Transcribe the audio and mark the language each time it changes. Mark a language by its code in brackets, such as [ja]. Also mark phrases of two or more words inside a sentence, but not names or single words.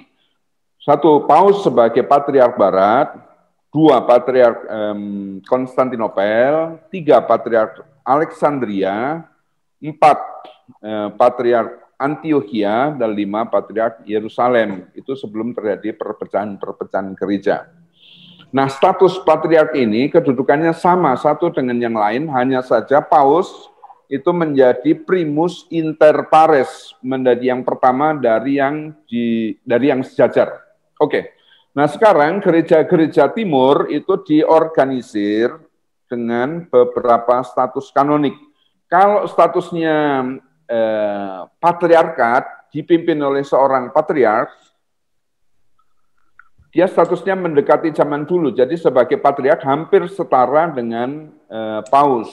[id] 1 Paus sebagai patriark Barat, 2 patriark Konstantinopel, 3 patriark Alexandria, 4 patriark Antioquia, dan 5 patriark Yerusalem. Itu sebelum terjadi perpecahan gereja. Nah, status patriark ini kedudukannya sama satu dengan yang lain, hanya saja Paus itu menjadi [la] primus inter pares, [id] menjadi yang pertama dari yang sejajar. Oke. Nah, sekarang gereja-gereja timur itu diorganisir dengan beberapa status kanonik. Kalau statusnya patriarkat dipimpin oleh seorang patriark, dia statusnya mendekati zaman dulu, jadi sebagai patriark hampir setara dengan Paus.